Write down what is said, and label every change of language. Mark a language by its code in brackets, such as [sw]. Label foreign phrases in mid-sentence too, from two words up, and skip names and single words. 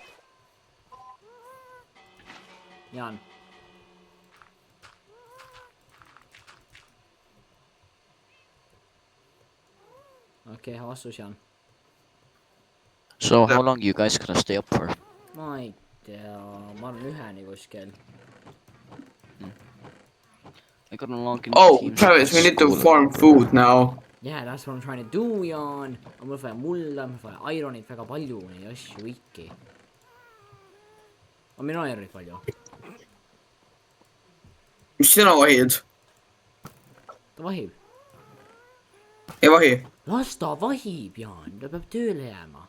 [et] Jaan . okei , vastus Jaan . [en] So how long you guys gonna stay up for ? [et] ma ei tea , ma arvan 1-ni kuskil . [en] I got a long oh Travis , we need to farm food now . Yeah , that's what I m trying to do , Jaan . [et] mul vaja mulla , mul vaja ironit väga palju , neid asju ikka . aga meil on ironit palju . mis sina vahid ? ta vahib . ei vahi . las ta vahib , Jaan , ta peab tööle jääma .